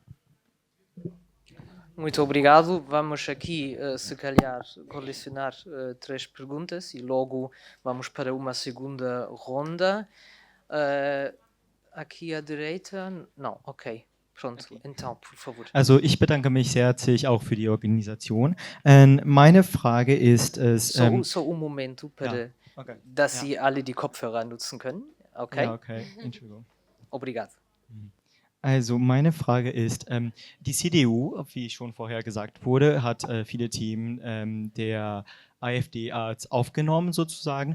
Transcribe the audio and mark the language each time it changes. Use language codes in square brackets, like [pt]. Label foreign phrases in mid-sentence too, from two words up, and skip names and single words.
[pt] Muito obrigado. Vamos aqui, se calhar, colecionar 3 perguntas e logo vamos para uma segunda ronda. Aqui à direita? Não, ok. Pronto, Okay. então, por favor. [de] Also ich bedanke mich sehr herzlich auch für die Organisation. Meine Frage ist es... [pt] So um Momento, para, [de] ja, okay. dass Sie alle die Kopfhörer nutzen können. Okay? Ja, okay, Entschuldigung. [pt] Obrigado. [de] Also meine Frage ist, die CDU, wie schon vorher gesagt wurde, hat viele Themen der AfD als aufgenommen sozusagen.